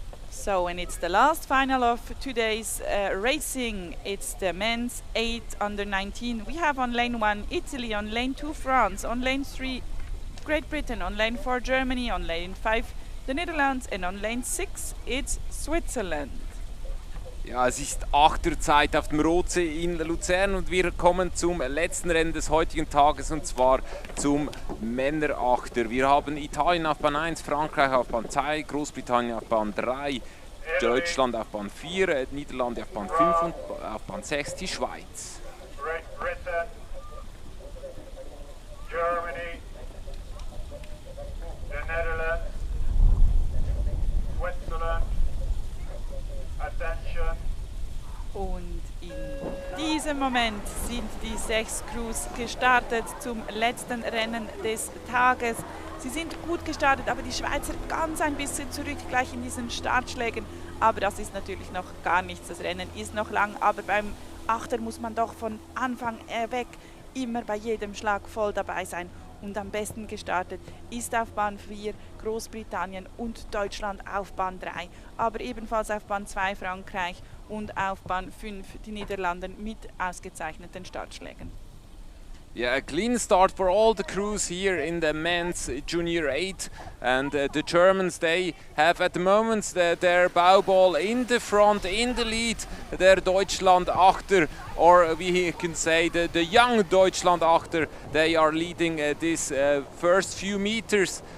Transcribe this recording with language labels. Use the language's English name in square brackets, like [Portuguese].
[English] So, and it's the last final of today's racing. It's the men's 8 under 19. We have on lane 1 Italy, on lane 2 France, on lane 3 Great Britain, on lane 4 Germany, on lane 5 the Netherlands, and on lane 6 it's Switzerland. [German] Ja, es ist Achterzeit auf dem Rotsee in Luzern und wir kommen zum letzten Rennen des heutigen Tages und zwar zum Männerachter. Wir haben Italien auf Bahn 1, Frankreich auf Bahn 2, Großbritannien auf Bahn 3, Deutschland auf Bahn 4, Niederlande auf Bahn 5 und auf Bahn 6 die Schweiz. [English] Britain, Germany, the Netherlands, Switzerland, attention. [German] Und in diesem Moment sind die 6 Crews gestartet zum letzten Rennen des Tages. Sie sind gut gestartet, aber die Schweizer ganz ein bisschen zurück gleich in diesen Startschlägen. Aber das ist natürlich noch gar nichts. Das Rennen ist noch lang, aber beim Achter muss man doch von Anfang weg immer bei jedem Schlag voll dabei sein. Und am besten gestartet ist auf Bahn 4 Großbritannien und Deutschland auf Bahn 3, aber ebenfalls auf Bahn 2 Frankreich und auf Bahn 5 die Niederlande mit ausgezeichneten Startschlägen. [English] Yeah, a clean start for all the crews here in the men's Junior 8, and the Germans, they have at the moment their bow ball in the front, in the lead, their Deutschland Achter, or we can say the young Deutschland Achter, they are leading this first few meters.